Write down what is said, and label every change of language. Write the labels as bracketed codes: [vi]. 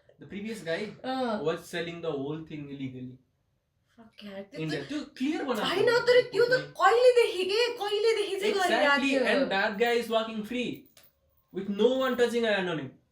[en] previous guy was selling the whole thing illegally India [ne] त्यो clear बनाएको होइन तर त्यो त कहिलेदेखि के कहिलेदेखि चाहिँ गरिरहेको [en] exactly [ne] थियो [en] and that guy is walking free with no one touching a hand on him